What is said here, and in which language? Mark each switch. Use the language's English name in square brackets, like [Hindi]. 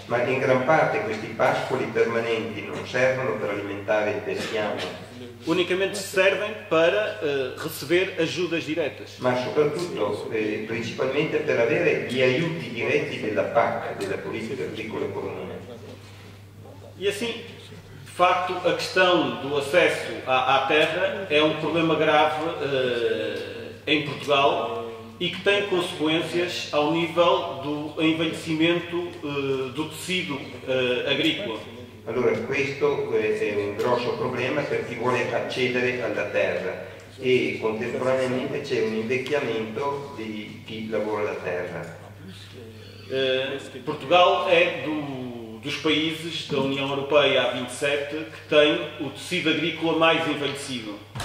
[Italian] Ma in gran parte questi pascoli permanenti non servono per alimentare il bestiame. [Portuguese] Unicamente servem para receber ajudas diretas. [Italian] Ma soprattutto, principalmente per avere gli aiuti diretti della PAC, della politica agricola comune. [Portuguese] E assim, de facto, a questão do acesso à terra é um problema grave em Portugal e que tem consequências ao nível do envelhecimento do tecido agrícola. [Italian] Allora questo è un grosso problema per chi vuole accedere alla terra e contemporaneamente c'è un invecchiamento di chi lavora la terra. [Portuguese] Portugal é dos países da União Europeia há 27 que tem o tecido agrícola mais envelhecido.